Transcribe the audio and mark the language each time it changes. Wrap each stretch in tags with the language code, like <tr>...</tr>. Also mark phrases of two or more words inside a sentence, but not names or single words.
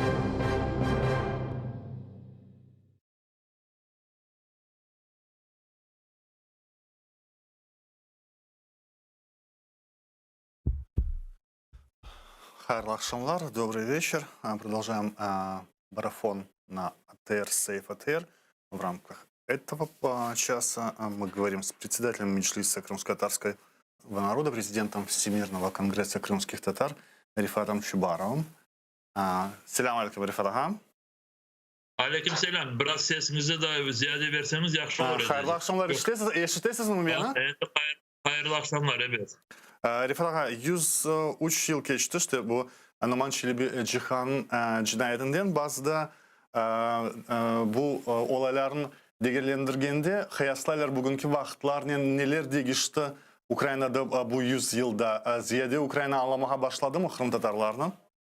<crh>Хайрлах Шамлар,</crh> <ru>добрый вечер. Продолжаем марафон на АТР Сейф АТР. В рамках этого часа мы говорим с председателем Меджлиса крымско-татарского народа, президентом Всемирного конгресса крымских татар Рифатом Чубаровым.</ru> <crh>Selam aleyküm Rifat ağa. Aleyküm selam. Biraz sesinizi de ziyade verseniz yaxşı olur. Hayırlı akşamlar. Eşitesiniz mi beni? Hayırlı akşamlar, evet. Rifat ağa, 103 yıl geçti işte bu Numan Çelebi Cihan'ın cinayetinden bazı bu olayların değerlendirgende kıyaslaylar bugünkü vaxtlar neler değişti Ukrayna'da bu 100 yılda ziyade Ukrayna anlamaya başladı mı Kırım Tatarlarının?</crh>